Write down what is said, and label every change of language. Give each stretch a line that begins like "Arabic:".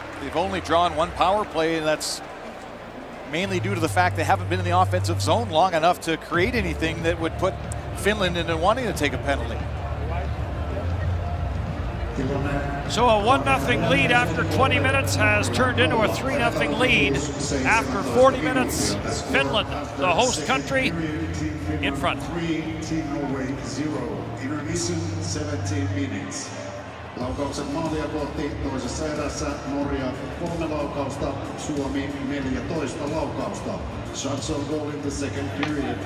English: They've only drawn one power play, and that's mainly due to the fact they haven't been in the offensive zone long enough to create anything that would put Finland into wanting to take a penalty. So a 1-0 lead after 20 minutes has turned into a 3-0 lead after 40 minutes. Finland, the host country, in front. 3, Team Norway 0. Intermission 17 minutes.
Finnish: Laukaukset maalia kohti toisessa erässä Norja 3 laukausta, Suomi 14 laukausta.
English: Shots on goal in the second period.